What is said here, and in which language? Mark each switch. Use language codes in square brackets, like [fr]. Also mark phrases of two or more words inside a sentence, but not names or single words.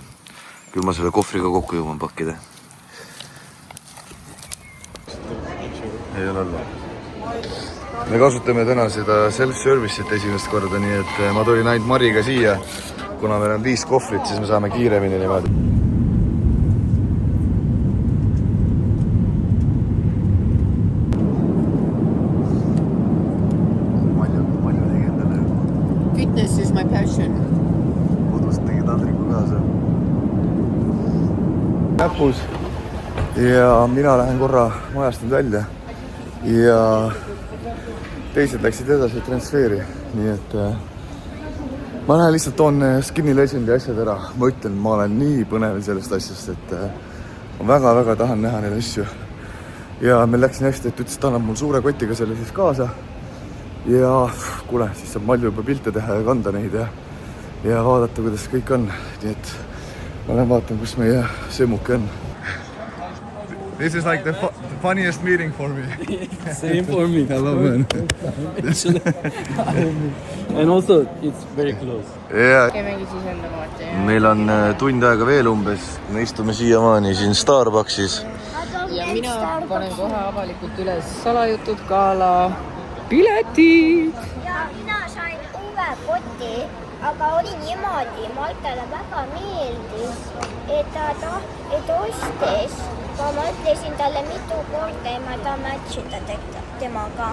[et] Küll ma selle kohvriga kokku jõuan pakkida. Ei ole olla. Me kasutame täna seda self-service'it esimest korda, nii et ma tulin ainult Mariga siia. Kuna meil on 5 kohvrit, siis me saame kiiremini niimoodi. [en] Fitness is my passion. [et] Kodust tegi taldriku kaasa. Näpus. Ja mina lähen korra majast nüüd välja. Ja teised läksid edasi transfeeri. Nii et ma lähen lihtsalt toon Skinny Legendi asjad ära. Ma ütlen, ma olen nii põnev sellest asjast, et ma väga tahan näha neid asju. Ja meil läks nii hästi, et ütles, et annab mul suure kotiga selle siis kaasa. Ja kuule, siis saab Malju juba pilte teha ja kanda neid ja vaadata, kuidas kõik on. Nii et ma lähen vaatan, kus meie söömuke on. [en] This is like the funniest meeting for me. Same for me. Hello, man. And also, it's very close. Yeah. [et] Meil on tund aega veel umbes. Me istume siiamaani siin Starbucksis. Ja mina panen kohe avalikult üles salajutud gala piletid. Ja mina sain uue poti, aga oli niimoodi, Maltale väga meeldis, et ta ostis, aga ma ütlen, ütlesin talle mitu korda ja ma tahan match ida temaga.